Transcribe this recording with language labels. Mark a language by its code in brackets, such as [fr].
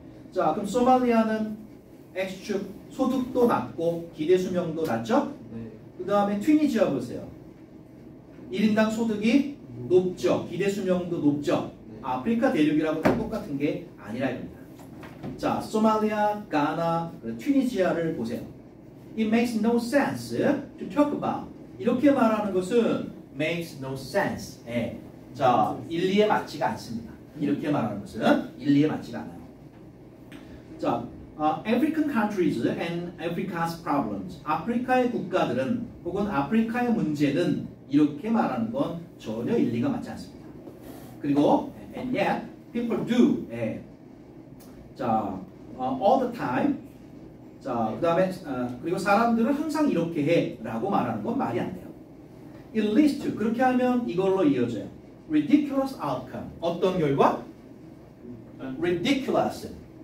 [ko] 자, 그럼 소말리아는 X축 소득도 낮고 기대 수명도 낮죠? 그 다음에 튀니지아 보세요. 1인당 소득이 높죠. 기대 수명도 높죠. 아프리카 대륙이라고 다 똑같은 게 아니라 입니다. 자, 소말리아, 가나, 튀니지아를 보세요. [en] It makes no sense to talk about. [ko] 이렇게 말하는 것은 [en] makes no sense. [ko] 자, 일리에 맞지가 않습니다. 이렇게 말하는 것은 일리에 맞지가 않아요. [en] 자, African countries and Africa's problems. [ko] 아프리카의 국가들은 혹은 아프리카의 문제는 이렇게 말하는 건 전혀 일리가 맞지 않습니다. [en] 그리고 and yet people do. 자, all the time. [ko] 자, 그다음에 그리고 사람들은 항상 이렇게 해라고 말하는 건 말이 안 돼요. [en] It leads to, [ko] 그렇게 하면 이걸로 이어져요. [en] Ridiculous outcome. [ko] 어떤 결과? [en] Ridiculous.